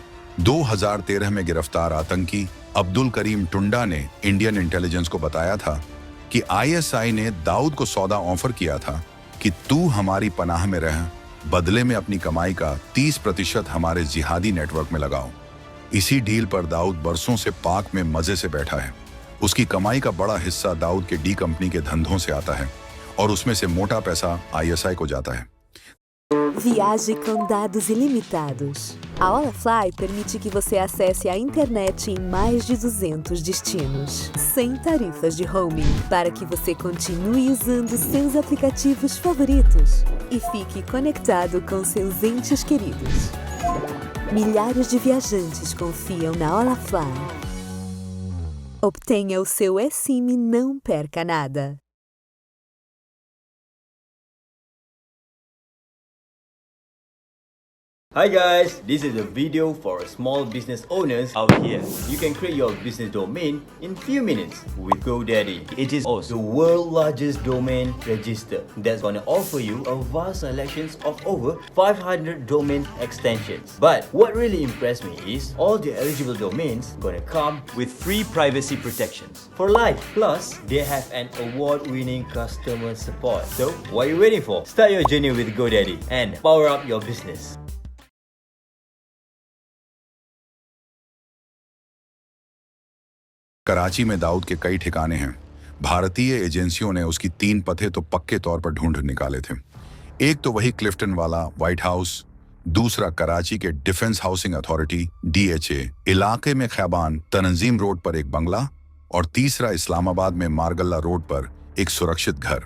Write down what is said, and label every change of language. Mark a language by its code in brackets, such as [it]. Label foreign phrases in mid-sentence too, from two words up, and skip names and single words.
[hi] 2013 में गिरफ्तार आतंकी अब्दुल करीम टुंडा ने [en] Indian intelligence [hi] को बताया था कि ISI ने दाऊद को सौदा ऑफर किया था कि तू हमारी पनाह में रह, बदले में अपनी कमाई का 30% हमारे जिहादी नेटवर्क में लगाओ। इसी डील पर दाऊद बरसों से पाक में मजे से बैठा है। उसकी कमाई का बड़ा हिस्सा दाऊद के डी कंपनी के धंधों से आता है और उसमें से मोटा पैसा ISI को जाता है। [pt] Viaje com dados ilimitados. A Holafly permite que você acesse a internet em mais de 200 destinos, sem tarifas de roaming, para que você continue usando seus aplicativos favoritos e fique conectado com seus entes queridos. Milhares de viajantes confiam na Holafly. Obtenha o seu eSIM e não perca nada. [en] Hi guys, this is a video for small business owners out here. You can create your business domain in few minutes with GoDaddy. It is also the world's largest domain register that's gonna offer you a vast selection of over 500 domain extensions. But what really impressed me is all the eligible domains gonna come with free privacy protections for life. Plus, they have an award-winning customer support. So, what are you waiting for? Start your journey with GoDaddy and power up your business. [hi] कराची में दाऊद के कई ठिकाने हैं। भारतीय एजेंसियों ने उसकी 3 पते तो पक्के तौर पर ढूंढ निकाले थे। एक तो वही क्लिफ्टन वाला व्हाइट हाउस, दूसरा कराची के डिफेंस हाउसिंग अथॉरिटी DHA इलाके में खैबान तंजीम रोड पर एक बंगला, और तीसरा इस्लामाबाद में मारगल्ला रोड पर एक सुरक्षित घर।